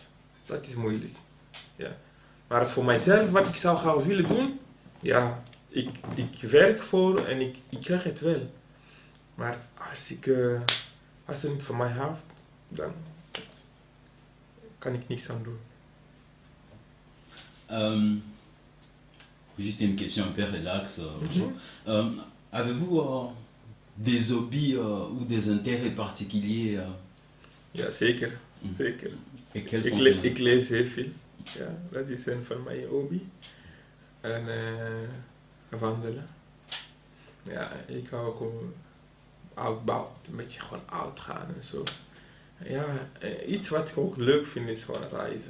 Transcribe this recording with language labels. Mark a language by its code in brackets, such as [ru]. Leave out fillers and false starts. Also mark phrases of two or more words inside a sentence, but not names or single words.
[nl] Dat is moeilijk. Ja. Maar voor mijzelf, wat ik zou gaan willen doen, ja, ik werk voor en ik krijg het wel. Maar als het niet van mij houdt, dan kan ik niks aan doen. [fr] Juste une question un peu relaxe. Avez-vous des hobbies ou des intérêts particuliers? [nl] Ja, zeker. Mm. Zeker. [fr] Et quels sont ces... [nl] Ik lees heel veel. Ja, dat is een van mijn hobby. En wandelen. Ja, ik hou ook om oudbouw, een beetje gewoon oud gaan en zo. Ja, iets wat ik ook leuk vind is gewoon reizen.